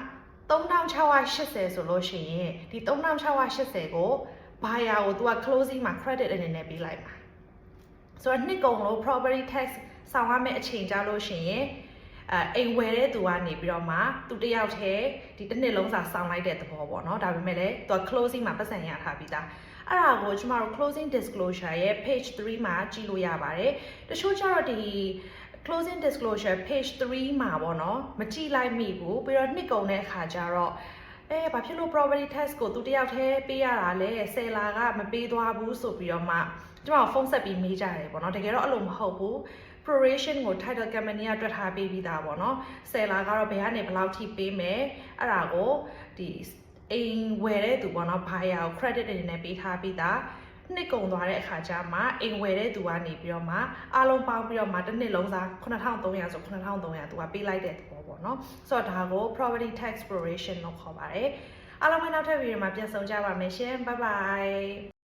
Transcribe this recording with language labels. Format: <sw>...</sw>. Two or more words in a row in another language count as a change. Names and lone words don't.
<my>3680 ဆိုလို့ရှိရင်ဒီ3680ကို buyer ကိုသူက closing မှာ credit အနေနဲ့ပေးလိုက်မှာဆိုတော့နှစ်ကုန်လို့</my> <en>property tax</en> <my>ဆောင်ရမယ့်အချိန်ကြာလို့ရှိရင်အိမ်ဝယ်တဲ့သူကနေပြီးတော့မှသူတယောက်တည်းဒီတစ်နှစ်လုံးစာဆောင်လိုက်တဲ့သဘောပေါ့နော်ဒါ ပေမဲ့လည်းသူက closing မှာပတ်စံရထားပြီးသားအဲ့ဒါကိုကျမတို့</my> <en>closing disclosure</en> <my>ရဲ့ page 3မှာကြည့်လို့ရပါတယ်တချို့ကျတော့ဒီ</my> <en>closing disclosure page 3</en> <my>မှာပေါ့နော်မကြည့်လိုက်မိဘူး ပြီးတော့နှစ်ကုန်တဲ့အခါကျတော့ဘာဖြစ်လို့</my> <en>property tax</en> <my>ကိုသူတယောက်တည်းပေးရတာလဲ seller ကမပေးသွားဘူးဆိုပြီးတော့မှကျမ ဖုန်းဆက်ပြီးမေးကြတယ်ပေါ့နော်တကယ်တော့အဲ့လိုမဟုတ်ဘူး proration ကို</my> <en>title company</en> <my>ကတွက်ထားပေးပြီးသားပေါ့နော် seller ကတော့ဘယ်ကနေဘယ်လောက်ထိပေးမယ်အဲ့ဒါကိုဒီအိမ်ဝယ်တဲ့သူပေါ့နော် buyer ကို credit အနေနဲ့ပေးထားပြီးသားနှစ်ကုန်သွားတဲ့အခါကျမှအိမ်ဝယ်တဲ့သူကနေပြီးတော့မှအားလုံးပေါင်းပြီးတော့မှတစ်နှစ်လုံးစား9300ဆို9300သူကပေးလိုက်တဲ့သဘောပေါ့နော်ဆိုတော့ဒါကို</my> <en>property tax exploration</en> <my>လို့ခေါ်ပါတယ်အားလုံးပဲနောက်ထပ်ဗီဒီယိုမှာပြန်ဆုံကြပါမယ်ရှင်</my> <en>bye bye</en>